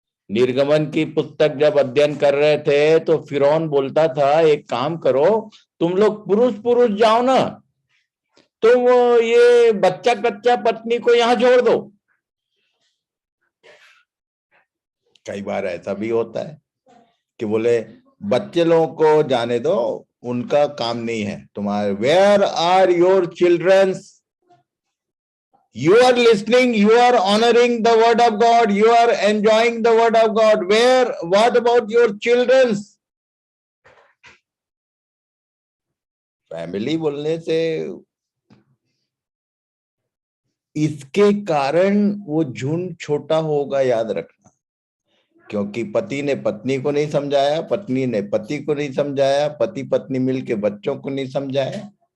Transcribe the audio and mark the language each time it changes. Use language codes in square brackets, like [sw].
[hi] निर्गमन की पुस्तक जब अध्ययन कर रहे थे तो फिरौन बोलता था, एक काम करो, तुम लोग पुरुष पुरुष जाओ ना, तुम ये बच्चा कच्चा पत्नी को यहां छोड़ दो। कई बार ऐसा भी होता है कि बोले बच्चे लोगों को जाने दो, उनका काम नहीं है तुम्हारे। [en] Where are your childrens? You are listening, you are honoring the word of God, you are enjoying the word of God. What about your children? [hi] Family बोलने से इसके कारण वो झुंड छोटा होगा, याद रखना। क्योंकि पति ने पत्नी को नहीं समझाया, पत्नी ने पति को नहीं समझाया, पति पत्नी मिलके बच्चों को नहीं समझाया।